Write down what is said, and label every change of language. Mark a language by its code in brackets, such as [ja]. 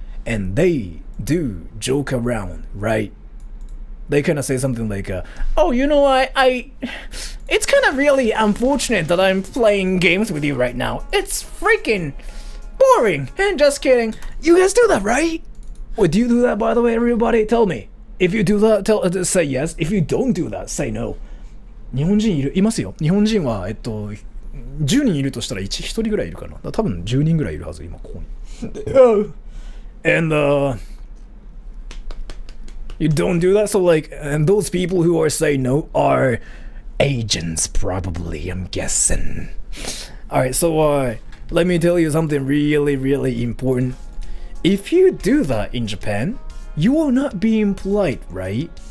[en] And they do joke around, right? They kind of say something like, oh, you know, it's kind of really unfortunate that I'm playing games with you right now. It's freaking boring. And just kidding. You guys do that, right? Wait, do you do that, by the way, everybody? Tell me. If you do that, say yes. If you don't do that, say no. [ja] 日本人いますよ。日本人は、10人いるとしたら1人ぐらいいるかな。多分10人ぐらいいるはず、今ここに。 [en] And, you don't do that, so like, and those people who are saying no are agents, probably, I'm guessing. Alright, so let me tell you something really important. If you do that in Japan, you are not being polite, right?